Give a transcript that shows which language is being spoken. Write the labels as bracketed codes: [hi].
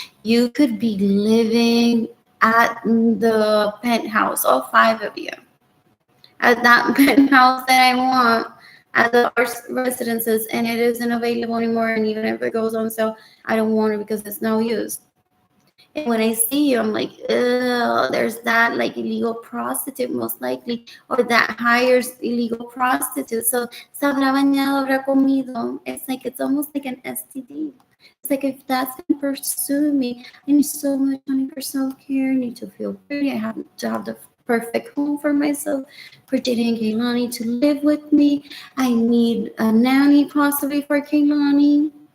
[en] You could be living at the penthouse, all 5 of you, at that penthouse that I want at the residences, and it isn't available anymore. And even if it goes on sale, I don't want it because it's no use. And when I see you, I'm like, ugh, there's that like illegal prostitute most likely, or that hires illegal prostitute. [es] So se habrá bañado, habrá comido. [en] It's like, it's almost like an STD. It's like, if that's gonna pursue me, I need so much money for self-care. I need to feel pretty. I have to have the perfect home for myself, for dating Kehlani to live with me. I need a nanny possibly for Kehlani.